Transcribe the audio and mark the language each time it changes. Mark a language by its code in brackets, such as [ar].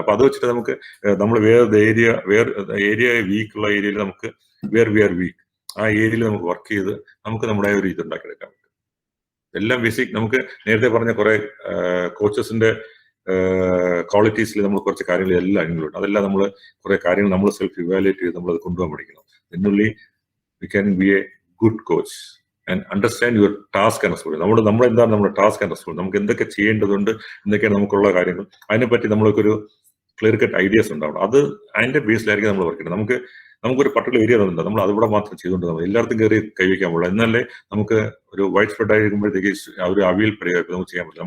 [ml] അപ്പൊ അത് വെച്ചിട്ട് നമുക്ക് നമ്മൾ ഏരിയ വീക്ക് ഉള്ള ഏരിയയിൽ നമുക്ക് [en] we are weak, [ml] ആ ഏരിയയിൽ നമുക്ക് വർക്ക് ചെയ്ത് നമുക്ക് നമ്മുടെ ഒരു ഇത് ഉണ്ടാക്കിയെടുക്കാൻ പറ്റും. എല്ലാം ബേസിക്. നമുക്ക് നേരത്തെ പറഞ്ഞ കുറെ കോച്ചസിന്റെ ക്വാളിറ്റീസിൽ നമ്മൾ കുറച്ച് കാര്യങ്ങൾ എല്ലാം ഇൻക്ലൂഡ്. അതെല്ലാം നമ്മൾ കുറെ കാര്യങ്ങൾ നമ്മൾ സെൽഫ് ഇവാലുവേറ്റ് ചെയ്ത് നമ്മൾ അത് കൊണ്ടുപോകാൻ പഠിക്കണം. എന്നുള്ളി [en] we can be a good coach and understand your task and responsibility. [ml] എന്താണ് നമ്മുടെ [en] task and responsibility, [ml] നമുക്ക് എന്തൊക്കെ ചെയ്യേണ്ടതുണ്ട്, എന്തൊക്കെയാണ് നമുക്കുള്ള കാര്യങ്ങൾ, അതിനെപ്പറ്റി നമ്മൾക്കൊരു ക്ലിയർ കട്ട് ഐഡിയാസ് ഉണ്ടാവണം. അത് അതിന്റെ ബേസിലായിരിക്കും നമ്മൾ വർക്ക് ചെയ്യുന്നത്. നമുക്കൊരു പർട്ടിക്കുലർ ഏരിയ ഉണ്ട്, നമ്മൾ അതിവിടെ മാത്രം ചെയ്തുകൊണ്ട് നമ്മൾ എല്ലായിടത്തും കയറി കൈവയ്ക്കാൻ പാടില്ല. എന്നാലേ നമുക്ക് ഒരു വൈഡ് സ്പ്രെഡ് ആയിരിക്കുമ്പോഴത്തേക്ക് ഒരു അവിയൽ പരിഹാരം നമുക്ക് ചെയ്യാൻ പറ്റില്ല.